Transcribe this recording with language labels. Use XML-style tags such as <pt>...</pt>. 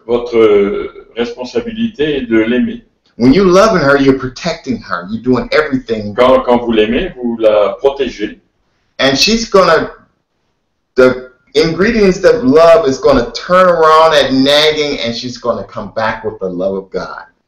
<fr>Votre responsabilité est de l'aimer.</fr> <en>When you're loving her, you're protecting her. You're doing everything.</en> <fr>Quand vous l'aimez, vous la protégez.</fr> <en>And she's gonna, the ingredients of love is gonna turn around that nagging, and she's gonna come back with the love of God.</en>